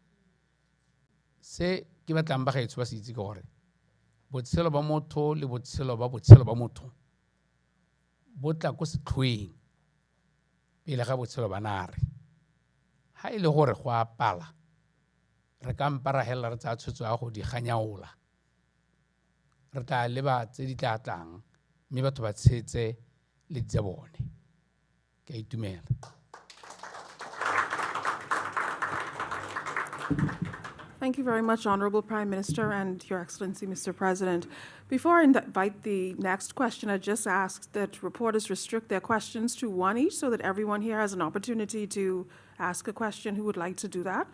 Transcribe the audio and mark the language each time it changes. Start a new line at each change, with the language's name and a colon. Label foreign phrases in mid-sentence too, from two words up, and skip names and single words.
Tswana: se ke batlang ba gaetsho ba se itse ke gore botshelo ba motho le botshelo ba motho bo tla ko setlhoeng pele ga botshelo ba nare ha e le gore go a pala re ka mpara hela re tsa tshwetso ya go di ganyaola re tla leba tse di tla tlang mme batho ba tshetse le tsa bone ke a itumela.
English: Thank you very much, Honorable Prime Minister and Your Excellency, Mr. President. Before I invite the next question, I just ask that reporters restrict their questions to one each so that everyone here has an opportunity to ask a question who would like to do that.